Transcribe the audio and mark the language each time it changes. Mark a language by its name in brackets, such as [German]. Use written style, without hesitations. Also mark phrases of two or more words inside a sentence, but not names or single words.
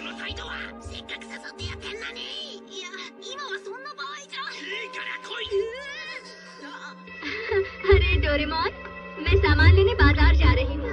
[Japanese] いとはせっかく誘ってやってんのに。いや、今はそんな場合じゃ。いいから来い。 [Hindi] अरे डोरेमोन, मैं सामान लेने बाजार जा रही हूँ।